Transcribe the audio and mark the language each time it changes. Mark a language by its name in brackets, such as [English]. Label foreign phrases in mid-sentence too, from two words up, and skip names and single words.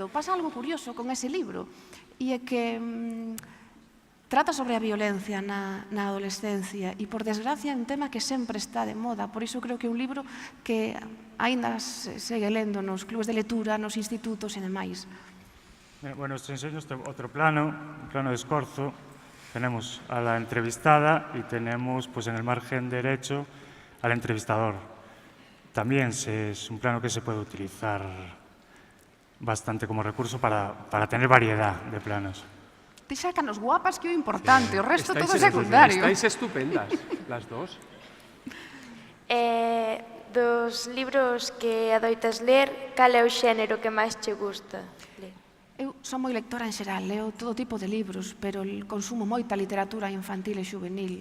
[Galician] Pasa algo curioso con ese libro e é que trata sobre a violencia na adolescencia e, [Spanish] por desgracia, [Galician] é un tema que sempre está de moda. Por iso creo que é un libro que aínda segue lendo nos clubes de lectura, nos institutos e demais. Bueno, [Spanish] os enseño [Galician] outro plano, un plano de escorzo. [Spanish] Tenemos a la entrevistada y tenemos pues, en el margen derecho al entrevistador. También es un plano que se puede utilizar bastante como recurso para tener variedad de planos. [Galician] Ti sácanos guapas que é o importante, o resto todo secundario. [Spanish] Estáis estupendas, las dos. [Galician] dos libros que adoitas ler, cal é o xénero que máis che gusta ler? Eu son moi lectora en xeral, leo todo tipo de libros, pero consumo moita literatura infantil e juvenil.